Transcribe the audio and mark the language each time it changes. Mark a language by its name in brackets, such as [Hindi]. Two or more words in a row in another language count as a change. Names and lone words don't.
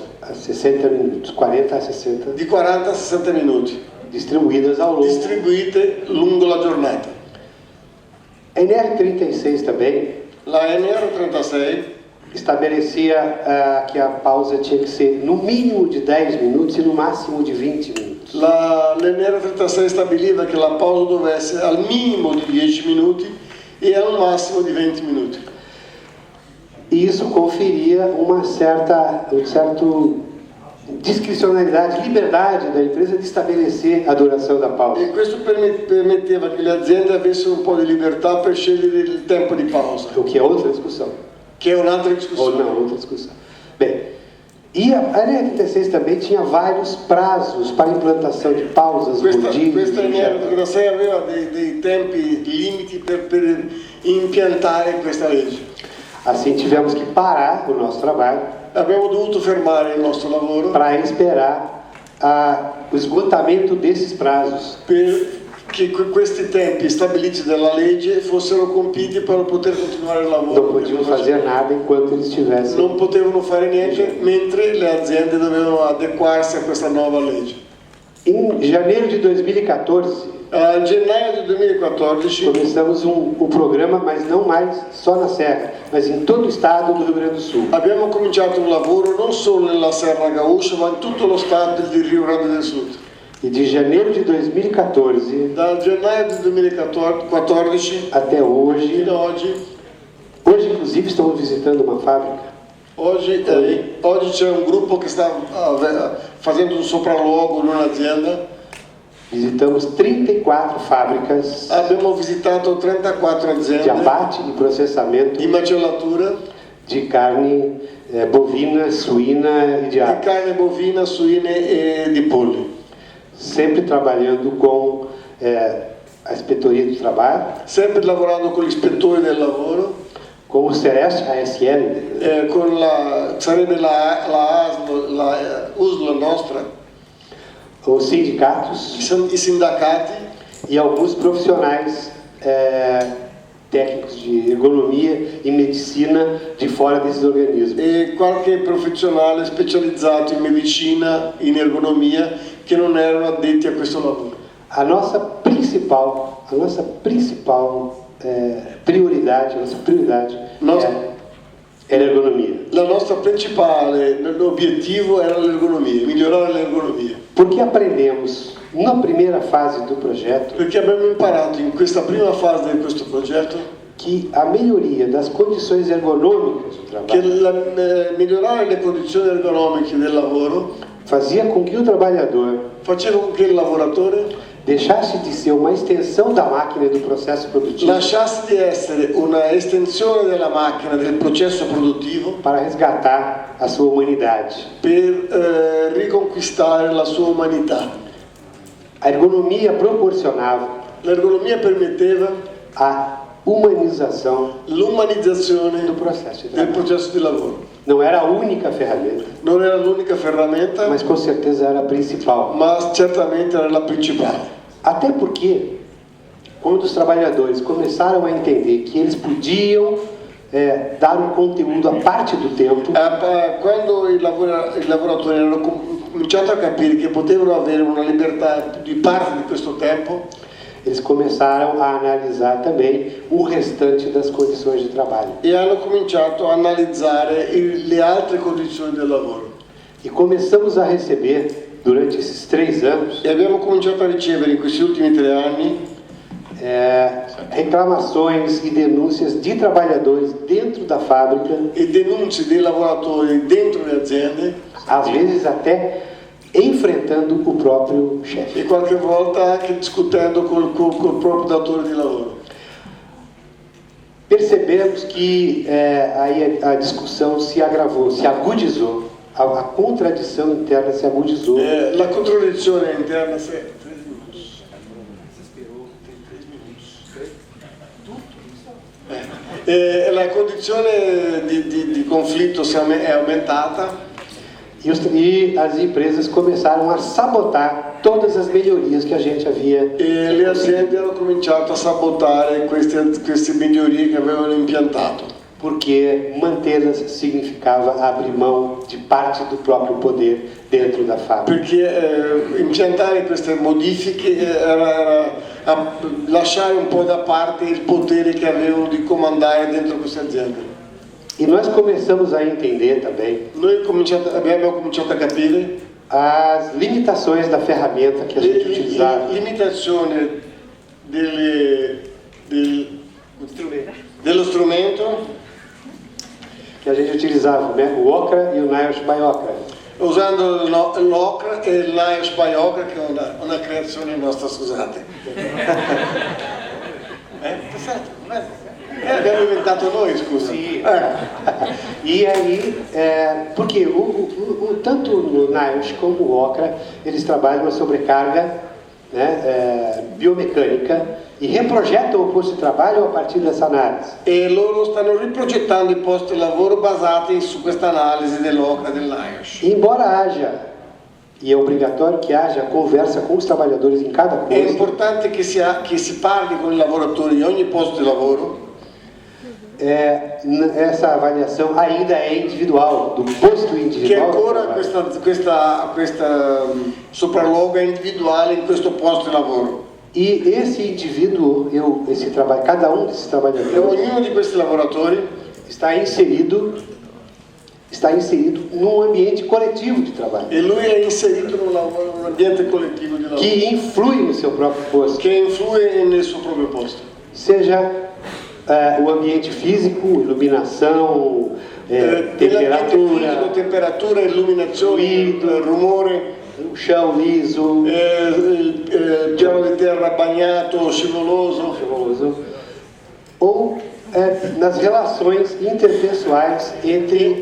[Portuguese] a 60 minutos, 40 a 60, [Italian] di 40 a 60 minuti, [Portuguese] distribuídas ao longo. [Italian] distribuite lungo la giornata. [Portuguese] A NR 36 também [Italian] La NR36 [Portuguese] estabelecia que a pausa tinha que ser no mínimo de 10 minutos e no máximo de 20 minutos. [Italian] l'NR36 stabiliva che la pausa doveva essere al minimo di 10 minuti e al massimo di 20 minuti. [Portuguese] E isso conferia um certo discricionalidade, liberdade da empresa de estabelecer a duração da pausa. [Italian] E questo permetteva che le aziende avessero un po' di libertà per scegliere il tempo di pausa, [Portuguese] O que é outra discussão. [Italian] che è un'altra [Portuguese] Ou [Italian] discussione. [Portuguese] não, outra discussão. Bem, e a NR36 também tinha vários prazos para implantação de pausas, [Italian] Questa [Portuguese] rodízios, etc. [Italian] NR36 aveva dei tempi limiti per impiantare questa legge. [Portuguese] Assim tivemos que parar o nosso trabalho [Italian] Abbiamo dovuto fermare il nostro lavoro [Portuguese] para esperar o esgotamento desses prazos. [Italian] perché questi tempi stabiliti dalla legge fossero compiti per poter continuare il lavoro. [Portuguese] Não podiam fazer nada enquanto eles estivessem. [Italian] Non potevano fare niente mentre le aziende dovevano adeguarsi a questa nuova legge. [Portuguese] Em janeiro de 2014, [Italian] A gennaio del 2014 [Portuguese] começamos um programa, mas não mais só na Serra, mas em todo o estado do Rio Grande do Sul. [Italian] abbiamo cominciato un lavoro non solo nella Serra Gaúcha ma in tutto lo stato di Rio Grande del Sud. [Portuguese] E de janeiro de 2014 [Italian] Dal gennaio del 2014 [Portuguese] até hoje, [Italian] fino ad oggi, [Portuguese] inclusive estamos visitando uma fábrica. [Italian] oggi c'è un gruppo che sta facendo un sopralluogo in un'azienda. [Portuguese] Visitamos 34 fábricas [Italian] Abbiamo visitato 34 [Portuguese] de [Italian] aziende [Portuguese] abate e processamento [Italian] di macellatura [Portuguese] de carne bovina, suína e de [Italian] di [Portuguese] ave, [Italian] carne bovina, suine e di polli, [Portuguese] sempre trabalhando com a inspetoria do trabalho, [Italian] sempre lavorando con gli ispettori del lavoro, [Portuguese] com o CEREST, a ASL, [Italian] con sarebbe la ASL, la USL nostra, [Portuguese] os sindicatos [Italian] i sindacati [Portuguese] e alguns profissionais técnicos de ergonomia e medicina de fora desses organismos. [Italian] e qualche professionale specializzato in medicina, in ergonomia, che non erano addetti a questo lavoro. [Portuguese] A nossa principal prioridade era a ergonomia. [Italian] La nostra principale obiettivo era l'ergonomia, migliorare l'ergonomia. [Portuguese] Porque aprendemos na primeira fase do projeto [Italian] Perché abbiamo imparato in questa prima fase di questo progetto [Portuguese] que a melhoria das condições ergonômicas do [Italian] che [Portuguese] trabalho [Italian] migliorare le condizioni ergonomiche del lavoro [Portuguese] fazia com que o trabalhador [Italian] faceva con che il lavoratore [Portuguese] deixasse de ser uma extensão da máquina e do processo produtivo [Italian] lasciasse di essere una estensione della macchina, del processo produttivo, [Portuguese] para resgatar a sua humanidade. [Italian] per riconquistare la sua umanità. [Portuguese] A ergonomia proporcionava [Italian] L'ergonomia permetteva [Portuguese] a humanização [Italian] l'umanizzazione [Portuguese] do processo de [Italian] del [Portuguese] trabalho. [Italian] processo di lavoro. [Portuguese] Não era a única ferramenta, [Italian] Non era l'unica ferramenta, [Portuguese] mas com certeza era a principal. [Italian] ma certamente era la principale. [Portuguese] Até porque, quando os trabalhadores começaram a entender que eles podiam dar um conteúdo à parte do tempo, [Italian] Quando i lavoratori hanno cominciato a capire che potevano avere una libertà di parte di questo tempo, [Portuguese] eles começaram a analisar também o restante das condições de trabalho. [Italian] e hanno cominciato a analizzare le altre condizioni del lavoro. [Portuguese] E começamos a receber, durante esses 3 anos, [Italian] E abbiamo cominciato a ricevere in questi ultimi 3 anni [Portuguese] reclamações e denúncias de trabalhadores dentro da fábrica, [Italian] e denunce dei lavoratori dentro le aziende, [Portuguese] às vezes até enfrentando o próprio chefe. [Italian] e qualche volta anche discutendo col proprio datore di lavoro. [Portuguese] Percebemos que aí a discussão se agravou, se agudizou, a contradição interna se agudizou. [Italian] La contraddizione interna la condizione di conflitto è aumentata [Portuguese] E as empresas começaram a sabotar todas as melhorias que a gente havia. [Italian] e le aziende hanno cominciato a sabotare queste migliorie che avevano impiantato, [Portuguese] Porque mantê-las significava abrir mão de parte do próprio poder dentro da fábrica. [Italian] perché impiantare queste modifiche era lasciare un po' da parte il potere che avevano di comandare dentro queste aziende. [Portuguese] E nós começamos a entender também [Italian] Noi abbiamo cominciato a capire [Portuguese] as limitações da ferramenta que a gente utilizava. [Italian] limitazione dello strumento [Portuguese] Que a gente utilizava, né? O Okra e o Niles by Okra. [Italian] usando l'Ocra e il Niles by Ocra, che è una creazione nostra, scusate. Perfetto, abbiamo inventato noi, scusa. [Portuguese] Sim. E aí, porque tanto o Niles como o Okra, eles trabalham uma sobrecarga, né, biomecânica e reprojetam o posto de trabalho a partir dessa análise. [Italian] E loro stanno riprogettando i posti di lavoro basati su questa analisi dell'OCRA del NIOSH. [Portuguese] Embora haja, e é obrigatório que haja, conversa com os trabalhadores em cada [Italian] È [Portuguese] posto, [Italian] importante che si parli con i lavoratori in ogni posto di lavoro. [Portuguese] essa avaliação ainda é individual, do posto [Italian] Che [Portuguese] individual. [Italian] ancora questa sopralluogo è individuale in questo posto di lavoro. [Portuguese] E esse indivíduo, cada um desses [Italian] E [Portuguese] trabalhadores [Italian] ognuno di questi lavoratori [Portuguese] está inserido num ambiente coletivo de trabalho, [Italian] e lui è inserito num ambiente collettivo di lavoro [Portuguese] que influi no seu próprio posto, [Italian] che influi nel suo proprio posto. [Portuguese] seja o ambiente físico, iluminação, [Italian] Nell'ambiente fisico, [Portuguese] temperatura, [Italian] temperatura, illuminazione, rumore, [Portuguese] o chão liso, [Italian] il piano di terra bagnato, scivoloso, [Portuguese] ou nas relações interpessoais entre